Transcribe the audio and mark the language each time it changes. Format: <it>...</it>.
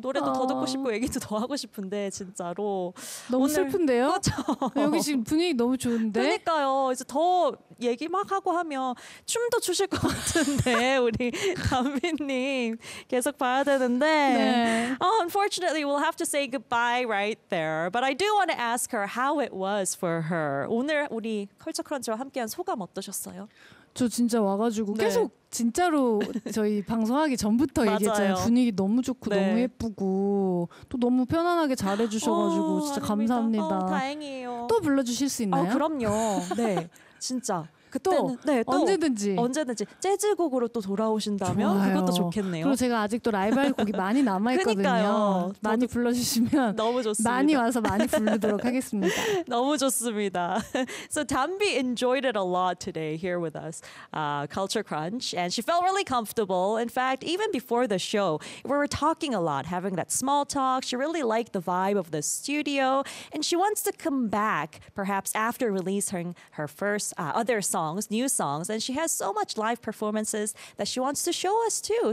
<ko>노래도 더 듣고 싶고 얘기도 더 하고 싶은데 진짜로. 너무 오늘, 슬픈데요? 그렇죠. 여기 지금 분위기 너무 좋은데? 그러니까요. 이제 더 얘기 막 하고 하면 춤도 추실 것 같은데 우리 담비님 계속 봐야 되는데. 네.</ko> <en>Oh, unfortunately, we'll have to say goodbye right there. But I do want to ask her how it was for her.</en> <ko>오늘 우리 컬처 크런치와 함께한 소감 어떠셨어요? 저 진짜 와가지고 네. 계속 진짜로 저희 방송하기 전부터 얘기했잖아요. 분위기 너무 좋고 네. 너무 예쁘고 또 너무 편안하게 잘해주셔가지고 오, 진짜 아닙니다. 감사합니다. 오, 다행이에요. 또 불러주실 수 있나요? 아, 그럼요. 네, 진짜. 그때는 또, 네, 또 언제든지 언제든지 재즈곡으로 또 돌아오신다면 좋아요. 그것도 좋겠네요. 그리고 제가 아직도 라이브할 곡이 많이 남아있거든요. 그러니까요. 많이 불러주시면 너무 좋습니다. 많이 와서 많이 부르도록 하겠습니다. 너무 좋습니다.</ko> <en>So Danbi enjoyed it a lot today here with us, Culture Crunch, and she felt really comfortable. In fact, even before the show, we were talking a lot, having that small talk. She really liked the vibe of the studio, and she wants to come back perhaps after releasing her first other songs, new songs, and she has so much live performances that she wants to show us too.</en>